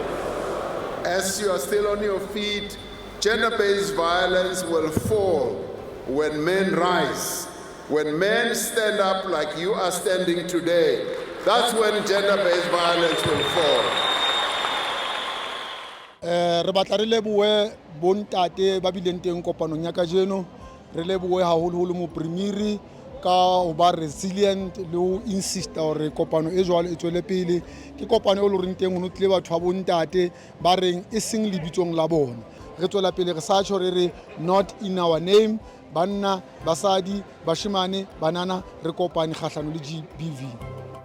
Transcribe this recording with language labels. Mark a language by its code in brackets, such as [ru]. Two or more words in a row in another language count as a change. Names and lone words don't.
[en] As you are still on your feet, gender-based violence will fall when men rise, when men stand up like you are standing today, that's when gender-based violence will fall. [st] Re batla re lebohe bontate ba bileng teng kopanong ya kajeno, re lebohe haholoholo mopremiri ka ho ba resilient le ho insist hore kopano e jwalo e tswele pele. Ke kopano e le reng teng ho tlile batho ba bontate ba reng e seng lebitsong la bona. Re tswela pele re sa tjho re [en] not in our name, [st] banna, basadi, bashimane, banana re kopane kgahlano le GBV.